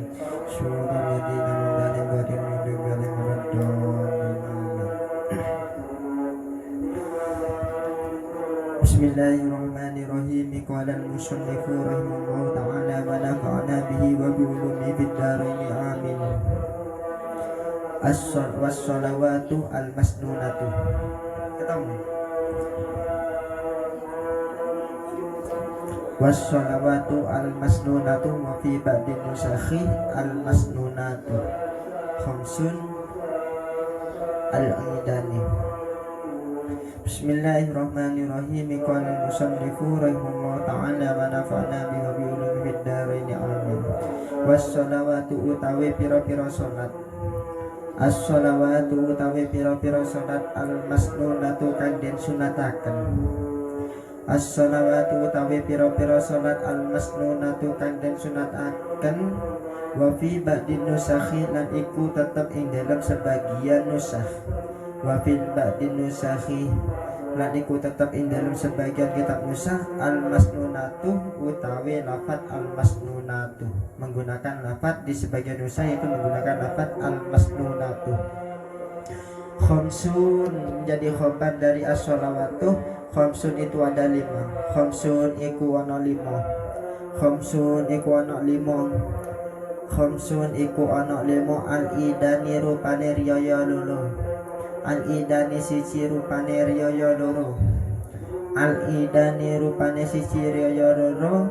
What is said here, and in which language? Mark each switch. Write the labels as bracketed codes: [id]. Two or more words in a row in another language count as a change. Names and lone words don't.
[ar] صراط الذين أنعمت عليهم غير المغضوب عليهم. بسم الله الرحمن الرحيم قال المصنف رحمه الله تعالى ونفعنا به وبعلومه في الدارين آمين. الصلوات المسنونة. [jv] Ketemu. [ar] والصلوات المسنونة وفي بعض نسخ المسنونة خمس العيدان. بسم الله الرحمن الرحيم قال المصنف رحمه الله تعالى ونفعنا به وبعلومه في الدارين آمين. [jv] Was-salawatu utawi pira-pira salat. As-sholawatu utawi pira-pira salat al-masnunatu kang den sunataken. As-sholawatu utawi pira-pira salat al-masnunatu kang den sunataken [ar] وفي بعض نسخ [jv] lan iku tetep ing [id] dalam sebagian [jv] nusakh. [ar] وفي بعض نسخ [jv] lan iku tetep ing [id] dalam sebagian kitab nusakh [jv] al-masnunatu utawi lafaz al-masnunatu. [id] Menggunakan lafaz di sebagian nusakh yaitu menggunakan lafaz al-masnunatu. Khamsun menjadi khobar dari as-sholawatu. Khamsun itu ada 5. [jv] Khamsun iku ana 5. Khamsun iku ana 5. Khamsun iku ana 5 al-idani rupane riyaya loro. Al-idani siji rupane riyaya loro. Al-idani rupane siji riyaya loro.